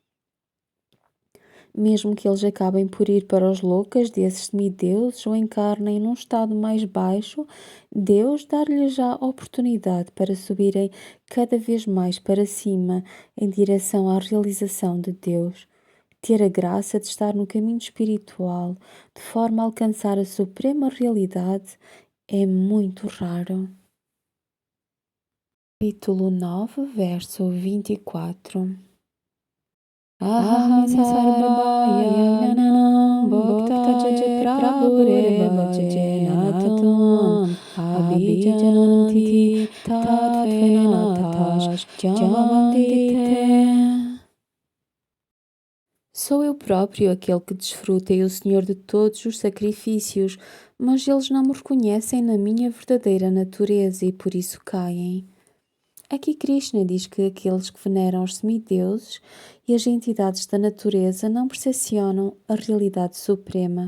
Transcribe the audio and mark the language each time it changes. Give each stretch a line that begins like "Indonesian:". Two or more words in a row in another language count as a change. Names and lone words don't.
Portuguese: Mesmo que eles acabem por ir para os loucas desses semideuses ou encarnem num estado mais baixo, Deus dá-lhes já a oportunidade para subirem cada vez mais para cima em direção à realização de Deus. Ter a graça de estar no caminho espiritual, de forma a alcançar a suprema realidade, é muito raro. Capítulo 9, verso 24.
Sanskrit: Aham sarvabhaya gnanam bhaktaje prabhureva jenatam abhijanti tatvenatas jamavandite.
Portuguese: Sou eu próprio aquele que desfruta e o Senhor de todos os sacrifícios, mas eles não me reconhecem na minha verdadeira natureza e por isso caem. Aqui Krishna diz que aqueles que veneram os semideuses e as entidades da natureza não percepcionam a realidade suprema.